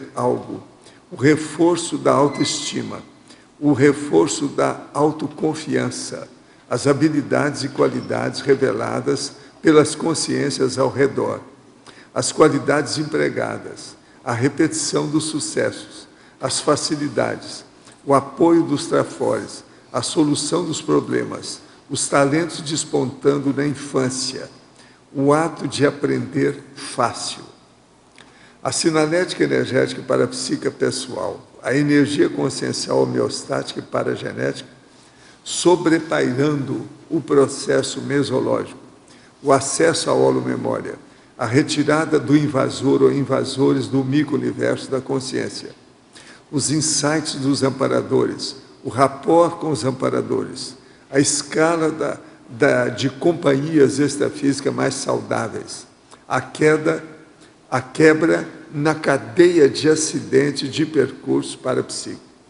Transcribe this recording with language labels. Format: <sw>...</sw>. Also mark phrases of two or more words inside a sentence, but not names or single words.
<pt>algo, o reforço da autoestima, o reforço da autoconfiança, as habilidades e qualidades reveladas pelas consciências ao redor, as qualidades empregadas, a repetição dos sucessos, as facilidades, o apoio dos trafores, a solução dos problemas, os talentos despontando na infância, o ato de aprender fácil. A sinalética energética para a psique pessoal, a energia consciencial homeostática e paragenética, sobrepairando o processo mesológico, o acesso à holomemória, a retirada do invasor ou invasores do micro-universo da consciência, os insights dos amparadores, o rapport com os amparadores, a escala de companhias extrafísicas mais saudáveis, a quebra na cadeia de acidente de percurso para a psique.</pt>